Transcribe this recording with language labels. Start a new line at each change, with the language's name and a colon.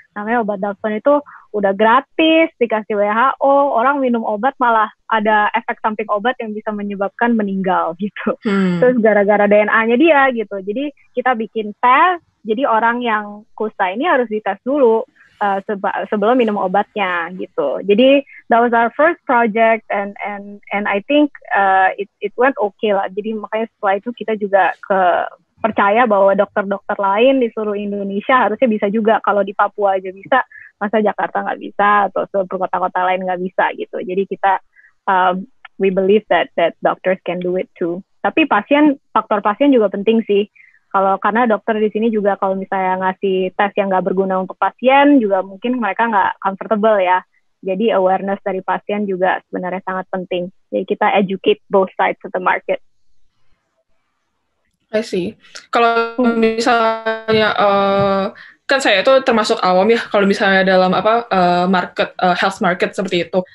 Indonesian: Namanya obat Dapsone itu udah gratis, dikasih WHO, orang minum obat malah ada efek samping obat yang bisa menyebabkan meninggal gitu. Terus gara-gara DNA-nya dia gitu. Jadi kita bikin tes, jadi orang yang kusta ini harus dites dulu sebelum minum obatnya gitu. Jadi
English: that was our first project and I think it went okay
Indonesian: lah. Jadi makanya setelah itu kita juga percaya bahwa dokter-dokter lain di seluruh Indonesia harusnya bisa juga. Kalau di Papua aja bisa, masa Jakarta nggak bisa atau seluruh kota-kota lain nggak bisa gitu. Jadi kita
English: we believe that doctors can do it too.
Indonesian: Tapi faktor pasien juga penting sih. Karena dokter di sini juga kalau misalnya ngasih tes yang nggak berguna untuk pasien juga mungkin mereka nggak comfortable ya. Jadi awareness dari pasien juga sebenarnya sangat penting. Jadi kita
English: educate both sides of the market. I see.
Indonesian: Kalau misalnya kan saya itu termasuk awam ya kalau misalnya dalam market health market seperti itu.